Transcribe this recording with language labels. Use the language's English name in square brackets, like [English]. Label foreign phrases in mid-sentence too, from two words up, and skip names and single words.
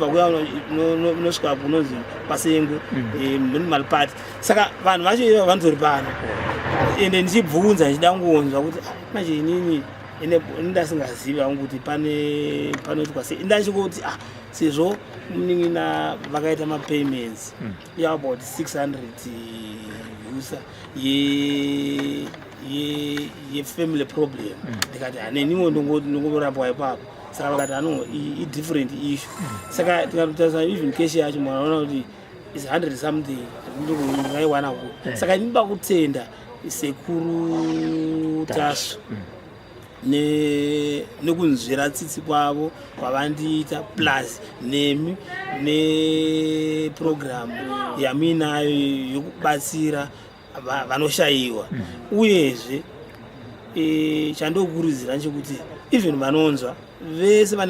[Shona] kuya unosvika kunonzi kwaSengwe Malipati saka vanhu vacho ivo vanzori pano ende ndichibvunza ndichida kungonzwa kuti manje inini ndasingazivi vangu kuti panoitwa sei ndachingoti sezvo munin'ina vakaita mapayments about 600 usa [English] ye-family problem [Shona] ndikati haneniwo ndongorapwa ipapo saka vakati hano [English] i-different issue [Shona] saka tikatotarisa even keshi yacho mwanaona kuti [English] is 100 something [Shona] ndingaiwana ku saka ndinoda kutenda sekuru Tasu nekunzvera tsitsi kwavo kwavandiita plus nemi neprogramu yaminayo yokubatsira vanoshayiwa uyezve chandokurudzira nechekuti even vanonzwa vese vane